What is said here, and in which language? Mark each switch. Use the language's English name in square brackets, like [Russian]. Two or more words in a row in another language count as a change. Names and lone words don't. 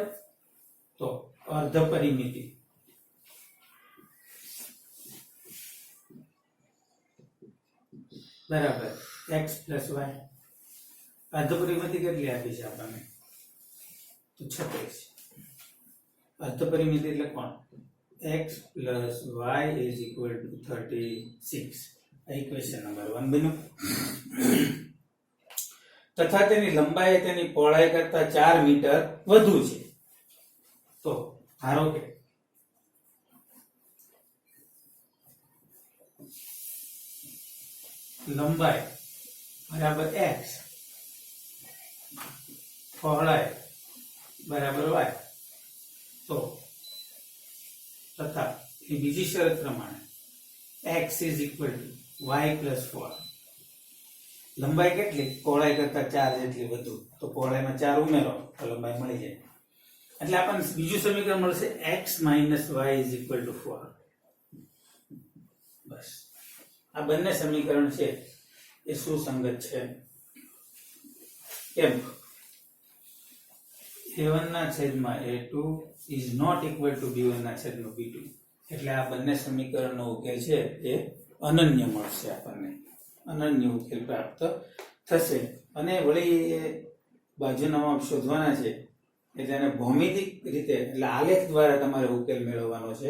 [Gujarati] તો અર્ધ પરિમિતિ બરાબર x પ્લસ y. અર્ધ પરિમિતિ કેટલી આપી છે આપણને? તો 36. અર્ધ પરિમિતિ એટલે કોણ? [English] x plus y is equal to 36. [Gujarati] ઇક્વેશન નંબર 1 બન્યું. તથા તેની લંબાઈ તેની પહોળાઈ કરતા 4 મીટર વધુ છે. તો ધારો કે લંબાઈ બરાબર x, પહોળાઈ બરાબર y. તો તથા એ બીજી શરત પ્રમાણે [English] x is equal to y plus 4. [Gujarati] લંબાઈ કેટલી? પહોળાઈ કરતા 4 જેટલી વધુ. તો પહોળાઈમાં 4 ઉમેરો તો લંબાઈ મળી જાય. એટલે આપણને બીજું સમીકરણ મળશે [English] x minus y is equal to 4. [Gujarati] બસ આ બંને સમીકરણ છે એ સુસંગત છે. કેમ? a1 ના છેદમાં a2 [English] is not equal to [Gujarati] b1 ના છેદમાં b2. એટલે આ બંને સમીકરણનો ઉકેલ છે એ અનન્ય મળશે આપણને. અનન્ય ઉકેલ પ્રાપ્ત થશે. અને વળી એ બાજુના માપ શોધવાના છે એટલે એને ભૌમિતિક રીતે એટલે આલેખ દ્વારા તમારે ઉકેલ મેળવવાનો છે.